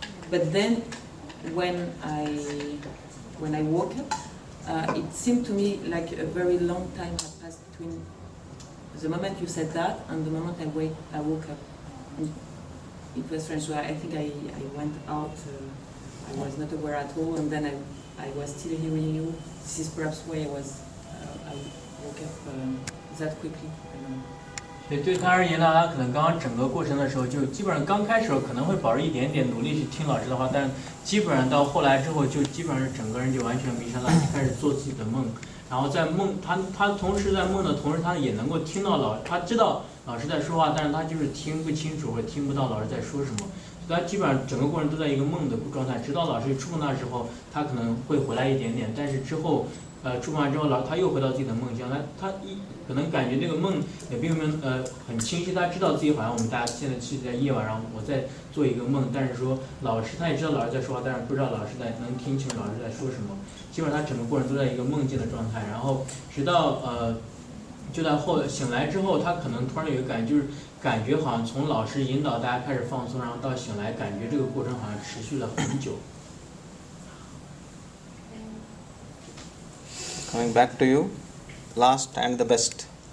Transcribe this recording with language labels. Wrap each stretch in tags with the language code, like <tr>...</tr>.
<en>But then when I woke up, it seemed to me like a very long time had passed between the moment you said that and the moment I woke up. And it was strange. So I think I went out, I was not aware at all, and then I was still hearing you. This is perhaps why I woke up that quickly. I don't know.</en> <zh>所以对他而言呢，他可能刚刚整个过程的时候，就基本上刚开始可能会保持一点点努力去听老师的话，但基本上到后来之后，就基本上整个人就完全迷上了，开始做自己的梦。然后在梦，他同时在梦的同时，他也能够听到他知道老师在说话，但是他就是听不清楚或者听不到老师在说什么。他基本上整个过程都在一个梦的状态，直到老师触碰他的时候，他可能会回来一点点，但是之后。触碰完之后，他又回到自己的梦乡，他可能感觉这个梦也并没有很清晰，他知道自己好像我们大家现在是在夜晚，然后我在做一个梦，但是说老师他也知道老师在说话，但是不知道老师能听清老师在说什么，基本上他整个过程都在一个梦境的状态，然后直到就在醒来之后，他可能突然有一个感觉，就是感觉好像从老师引导大家开始放松，然后到醒来，感觉这个过程好像持续了很久。</zh> <en>Coming back to you, last and the best.</en>